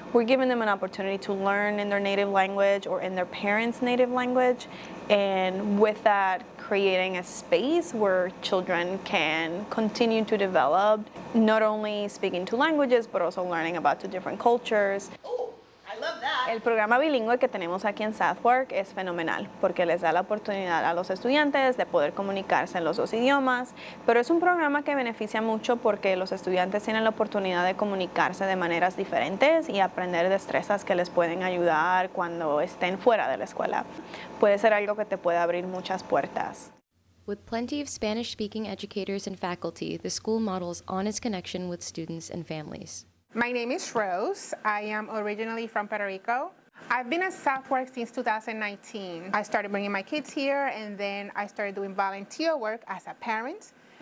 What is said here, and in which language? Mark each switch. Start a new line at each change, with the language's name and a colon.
English: We're giving them an opportunity to learn in their native language or in their parents' native language, and with that, creating a space where children can continue to develop, not only speaking two languages, but also learning about two different cultures.
Spanish: El programa bilingüe que tenemos aquí en Southwark es fenomenal porque les da la oportunidad a los estudiantes de poder comunicarse en los dos idiomas, pero es un programa que beneficia mucho porque los estudiantes tienen la oportunidad de comunicarse de maneras diferentes y aprender destrezas que les pueden ayudar cuando estén fuera de la escuela. Puede ser algo que te puede abrir muchas puertas.
English: With plenty of Spanish-speaking educators and faculty, the school models honest connection with students and families. My name is Rose. I am originally from Puerto Rico. I've been at Southwark since 2019. I started bringing my kids here, and then I started doing volunteer work as a parent.